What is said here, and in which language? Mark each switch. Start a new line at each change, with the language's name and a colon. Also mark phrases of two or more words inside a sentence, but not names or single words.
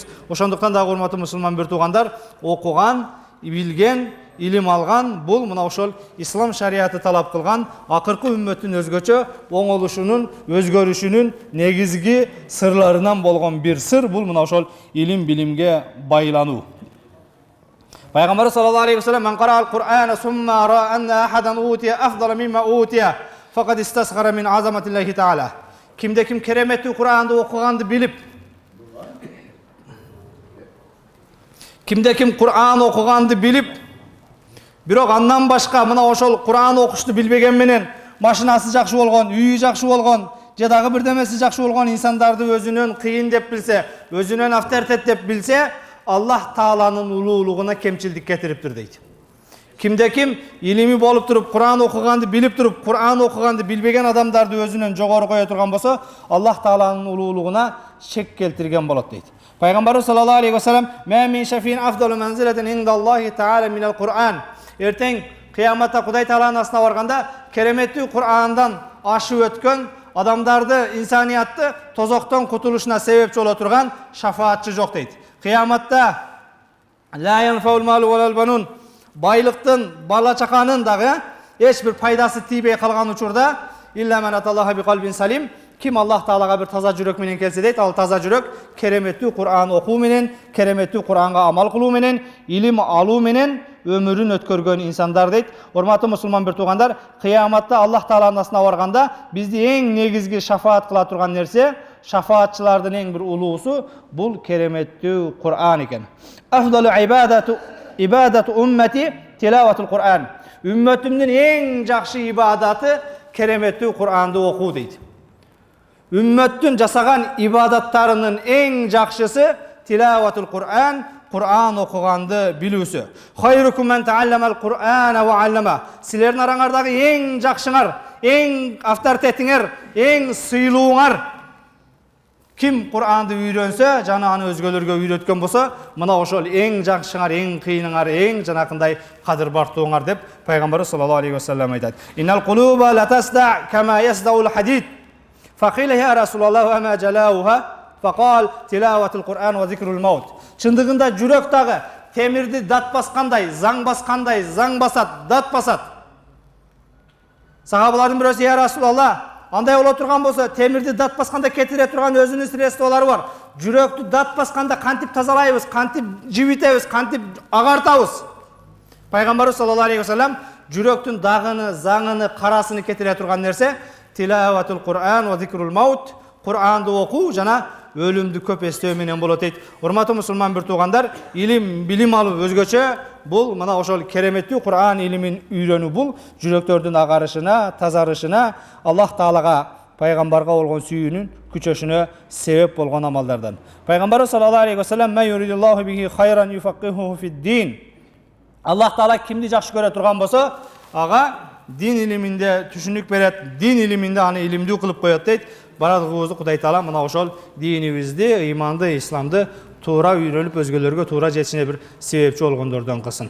Kyrgyz: Ошондуктан дагы урматтуу мусулман бир туугандар, окуган, билген, илим алган бул мына ошол ислам шариаты талап кылган акыркы үммөттүн өзгөчө оңолушунун, өзгөрүшүнүн негизги сырларынан болгон бир сыр бул мына ошол илим билимге байлануу.
Arabic: Пайгамбар صلى الله عليه وسلم من قرأ القرآن ثم رأى أن أحدا أوتي أفضل مما أوتي فقد استصغر من عظمة الله تعالى."
Kyrgyz: Кимде ким кереметтүү Кур'анды окуганды билип, кимде ким Кур'ан окуганды билип, бирок андан башка мына ошол Кур'ан окушту билбеген менен машинасы жакшы болгон, үйү жакшы болгон, же дагы бирдемеси жакшы болгон инсандарды өзүнөн кыйын деп билсе, өзүнөн авторитет деп билсе, Аллах Тааланын улуулугуна кемчилдик кетириптир дейт. Кимде ким илими болуп туруп, Кур'ан окуганды билип туруп, Кур'ан окуганды билбеген адамдарды өзүнөн жогору кое турган болсо, Аллах Тааланын улуулугуна шек келтирген болот дейт.
Arabic: Пайгамбарыбыз صلى الله عليه وسلم ما من شافع أفضل منزلة عند الله تعالى من القرآن."
Kyrgyz: Эртең кыяматта Кудай Тааланын астына барганда кереметтүү Кур'андан ашып өткөн адамдарды, инсаниятты тозоктон кутулушуна себепчи боло турган шафаатчы жок дейт. Кыяматта
Arabic: لا ينفع مال ولا بنون,
Kyrgyz: байлыктын, бала чаканын дагы эч бир пайдасы тийбей калган учурда
Arabic: إلا من أتى الله بقلب سليم,
Kyrgyz: ким Аллах Таалага бир таза жүрөк менен келсе дейт, ал таза жүрөк кереметтүү Кур'ан окуу менен, кереметтүү Кур'анга амал кылуу менен, илим алуу менен өмүрүн өткөргөн инсандар дейт. Урматтуу мусулман бир туугандар, кыяматта Аллах Тааланын астына барганда бизди эң негизги шафаат кыла турган нерсе, шафаатчылардын эң бир улуусу бул кереметтүү Кур'ан экен.
Arabic: أفضل عبادة أمتي تلاوة القرآن.
Kyrgyz: Үммөтүмдүн эң жакшы ибадаты кереметтүү Кур'анды окуу дейт. Үммөттүн жасаган ибадаттарынын эң жакшысы
Arabic: تلاوة القرآن,
Kyrgyz: Кур'ан окуганды билүүсү.
Arabic: خيركم من تعلم القرآن وعلمه.
Kyrgyz: Силердин араңардагы эң жакшыңар, эң авторитетиңер, эң сыйлууңар ким Кур'анды үйрөнсө, жана аны өзгөлөргө үйрөткөн болсо, мына ошол эң жакшыңар, эң кыйыныңар, эң жанакындай кадыр бартууңар деп пайгамбар
Arabic: صلى الله عليه وسلم
Kyrgyz: айтат.
Arabic: إن القلوب لتصدأ كما يصدأ الحديد فقيل يا رسول الله ما جلاؤها فقال تلاوة القرآن وذكر الموت.
Kyrgyz: Чындыгында жүрөк дагы темирди дат баскандай, заң баскандай, заң басат, дат басат. Сахабалардын бирөөсү
Arabic: يا رسول الله,
Kyrgyz: андай боло турган болсо, темирди дат басканда кетире турган өзүнүн средстволору бар. Жүрөктү дат басканда кантип тазалайбыз, кантип жибитебиз, кантип агартабыз? Пайгамбарыбыз
Arabic: صلى الله عليه وسلم
Kyrgyz: жүрөктүн дагыны, заңыны, карасыны кетире турган нерсе
Arabic: تلاوة القرآن وذكر الموت,
Kyrgyz: Kur'an'ды оқу жана өлімді көп естөө менен болот дейт. Урматтуу мусулман бир туугандар, билим алуу өзгөчө. Бул мына ошол кереметтүү Кур'ан илимин үйрөнүү бул жүрөктөрдүн агарышына, тазарышына, Аллах Таалага, пайгамбарга болгон сүйүүнүн күчөшүнө себеп болгон амалдардан.
Arabic: Пайгамбар صلى الله عليه وسلم من يرد الله به خيرا يفقهه في الدين."
Kyrgyz: Аллах Таала кимди жакшы көрө турган болсо, ага дин илиминде түшүнүк берет, дин илиминде аны илимдүү кылып коет дейт. Бардыгыбызды Кудай Таала мына ошол динибизди, иманды, исламды туура үйрөнүп өзгөлөргө туура жетишине бир себепчи болгондордон кылсын.